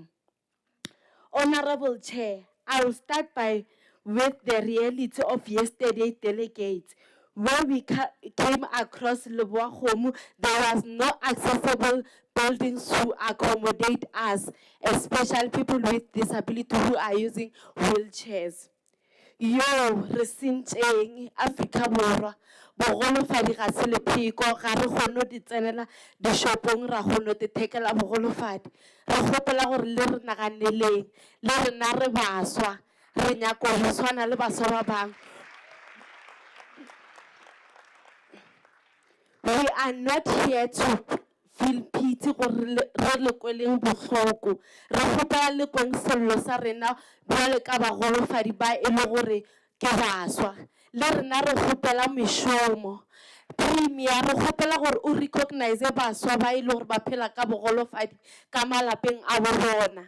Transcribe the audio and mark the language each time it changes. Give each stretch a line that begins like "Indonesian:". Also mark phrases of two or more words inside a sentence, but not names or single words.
English: Honorable Chair, I will start with the reality of yesterday's delegates. When we came across Leboahomu, there was no accessible buildings to accommodate us, especially people with disability who are using wheelchairs.
Northern Sotho: Yo, re sentseng Afrika Borwa, bogolofadi ga se lepheko, ga re kgone di tsenela dishopong ra kgone di thekela bogolofadi. Re gopola gore le re naganeleng, le rena re baswa, re nyaka go tshwana le baswa ba bang.
English: We are not here to feel pity
Northern Sotho: gore re le kweleng bohloko. Re gopola le kweng sello sa rena bjale ka bagolofadi ba e le gore ke baswa. Le rena re gopela mešomo. Premier re kgopela gore o recognize baswa ba e le gore ba phela ka bogolofadi ka malapeng a bo bona.